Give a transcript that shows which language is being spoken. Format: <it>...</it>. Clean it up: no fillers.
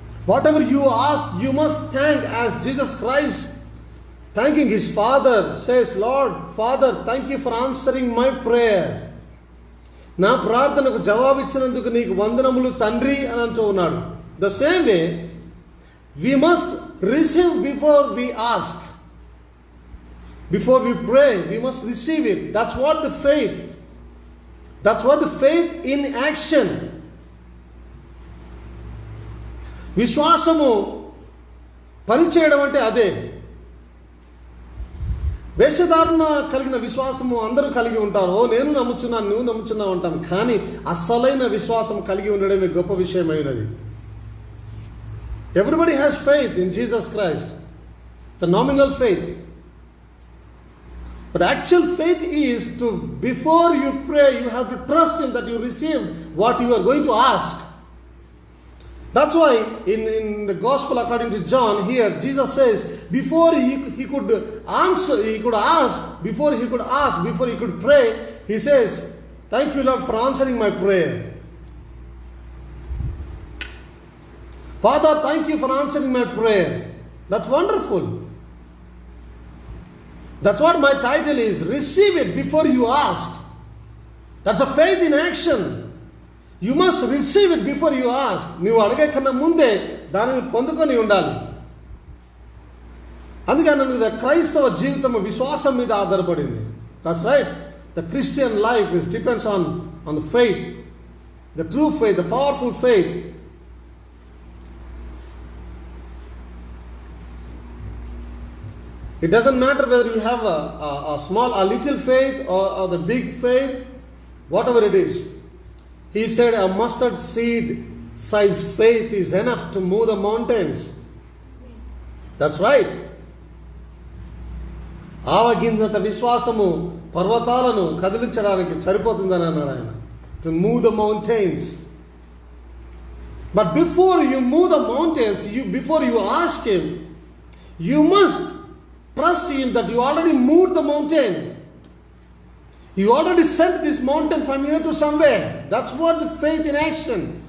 <en>Whatever you ask you must thank as Jesus Christ thanking his father says, lord father thank you for answering my prayer.</en> <te>నా ప్రార్థనకు జవాబిచ్చినందుకు నీకు వందనములు తండ్రి అని అంటూ ఉన్నాడు.</te> <en>The same way we must receive before we ask. Before we pray, we must receive it. That's what the faith. That's what the faith in action.</en> <te>విశ్వాసము పనిచేయడం అంటే అదే. వేషధారణ కలిగిన విశ్వాసము అందరూ కలిగి ఉంటారు. ఓ నేను నమ్ముచున్నాను, నువ్వు నమ్ముచున్నావు అంటాం. కానీ అసలైన విశ్వాసం కలిగి ఉండడమే గొప్ప విషయమైనది.</te> <en>Everybody has faith in Jesus Christ. It's a nominal faith. But actual faith is to, before you pray, you have to trust Him that you received what you are going to ask. That's why in the Gospel according to John, here Jesus says, before he could answer, he could ask, before he could pray, He says, thank you Lord for answering my prayer. Father, thank you for answering my prayer. That's wonderful. That's what my title is. Receive it before you ask. That's a faith in action. You must receive it before you ask.</en> <te>నీవు అడిగే కన్నా ముందే దానిని పొందుకొని ఉండాలి. అందుకని క్రైస్తవ జీవితం విశ్వాసం మీద ఆధారపడింది.</te> <en>That's right. The Christian life depends on the faith. The true faith, the powerful faith. It doesn't matter whether you have a little faith or the big faith, whatever it is. He said a mustard seed size faith is enough to move the mountains. That's right.</en> <te>ఆవగింజంత విశ్వాసము పర్వతాలను కదిలించడానికి సరిపోతుందని అన్నాడు ఆయన.</te> <en>To move the mountains. But before you move the mountains, before you ask Him, you must trust Him that you already moved the mountain. You already sent this mountain from here to somewhere. That's what the faith in action.</en>